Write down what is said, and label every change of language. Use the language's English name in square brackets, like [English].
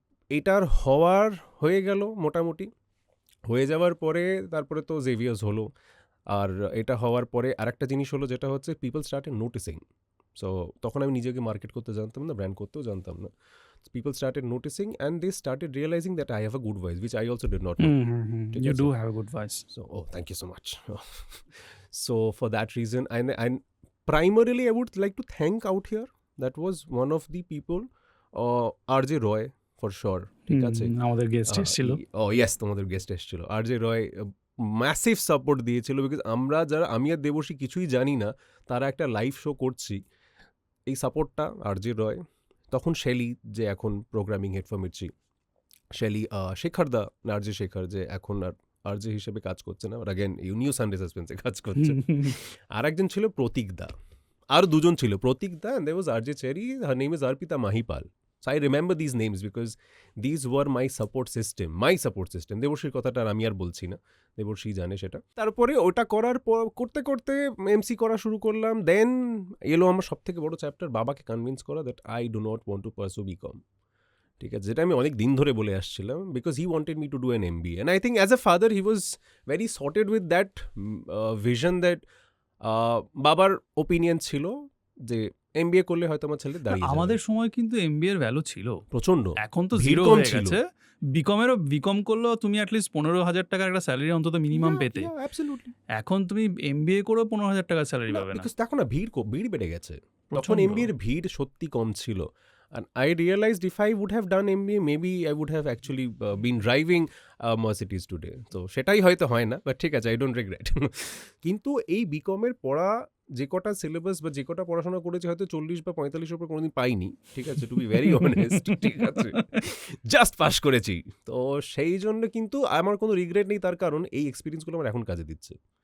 [Bangla] এটার হওয়ার হয়ে গেল, মোটামুটি হয়ে যাওয়ার পরে তারপরে তো জেভিয়ার্স হলো। আর এটা হওয়ার পরে আরেকটা জিনিস হলো, যেটা হচ্ছে [English] People started noticing. [Bangla] সো তখন আমি নিজেকে মার্কেট করতে জানতাম না, ব্র্যান্ড করতেও জানতাম না। [English] People started noticing and they started realizing that I have a good voice, which I also did not know. You do have a good voice. So, thank you so much. So for that reason, and primarily I would like to thank out here, that was one of the people, RJ Roy for sure, ঠিক আছে? [Bangla] আমাদের guest এসেছিল। Yes, তোমাদের guest এসেছিল। RJ Roy massive support দিয়েছিল, because আমরা যারা, আমি আর দেবর্ষী কিছুই জানি না, তারা একটা লাইভ শো করছি, এই সাপোর্টটা RJ Roy, তখন শেলি, যে এখন programming head for Mirchi, Shelley, Shekhar the, RJ Shekhar, যে এখন আর RJ হিসেবে কাজ করছে না, আর অ্যাগেন নিউ সানডে সাসপেন্সে কাজ করছে। আর একজন ছিল প্রতীক দা, আর দুজন ছিল, প্রতীক দা, [English] and there was RJ Cherry, her name is Arpita Mahipal. So I remember these names because these were my support system. [Bangla] দেবর্ষীর কথাটা আমি আর বলছি না, দেবর্ষী জানে সেটা। তারপরে ওটা করার পর করতে করতে এমসি করা শুরু করলাম। দেন এলো আমার সব থেকে বড় চ্যাপ্টার, বাবাকে কনভিন্স করা [English] That I do not want to pursue BCom. [Bangla] ঠিক আছে, যেটা আমি অনেক দিন ধরে বলে আসছিলাম, [English] because he wanted me to do an MBA, and I think as a father he was very sorted with that vision, that [Bangla] বাবার ওপিনিয়ন ছিল যে MBA করলে হয়তো আমার ছেলে দাঁড়িয়ে যাবে। আমাদের সময় কিন্তু MBA এর ভ্যালু ছিল প্রচন্ড, এখন তো ভিড় জিরো কম হয়ে ছিল। গেছে। বিকম করলেও তুমি অ্যাটলিস্ট 15,000 টাকার একটা স্যালারি অন্তত মিনিমাম পেতে। অ্যাবসলিউটলি। এখন তুমি MBA করেও 15,000 টাকার স্যালারি পাবে না। বিকজ দেখো না, ভিড় বেড়ে গেছে। তখন প্রচণ্ড। MBA এর ভিড় সত্যি কম ছিল। [English] And I realized if I would have done MBA, maybe I would have actually been driving Mercedes today. [Bangla] তো সেটাই হয়তো হয় না, বাট ঠিক আছে, [English] I don't regret. [Bangla] কিন্তু এই বিকমের পড়া যে কটা সিলেবাস বা যে কটা পড়াশোনা করেছে, হয়তো 40 বা 45 উপর কোনোদিন পাইনি, ঠিক আছে, [English] to be very honest, [Bangla] ঠিক আছে, জাস্ট পাস করেছি। তো সেই জন্য কিন্তু আমার কোনো রিগ্রেট নেই, তার কারণ এই এক্সপিরিয়েন্সগুলো আমার এখন কাজে দিচ্ছে।